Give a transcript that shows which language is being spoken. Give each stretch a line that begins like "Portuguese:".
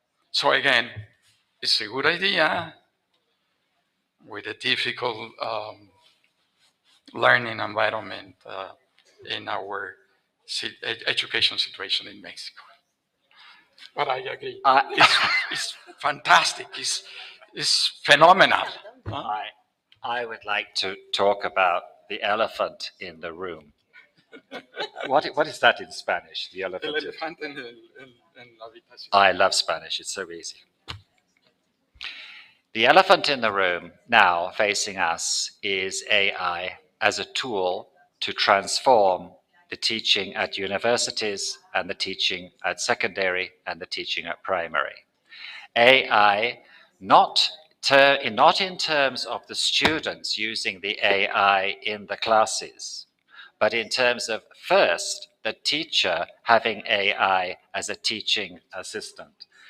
English: So again, it's a good idea with a difficult learning environment in our education situation in Mexico. But I agree. It's fantastic. It's phenomenal. I would like to talk about the elephant in the room. What is that in Spanish? The elephant.
Spanish: El elefante en la habitación.
English: I love Spanish. It's so easy. The elephant in the room now facing us is AI as a tool to transform the teaching at universities and the teaching at secondary and the teaching at primary. AI, not in terms of the students using the AI in the classes, but in terms of first, the teacher having AI as a teaching assistant.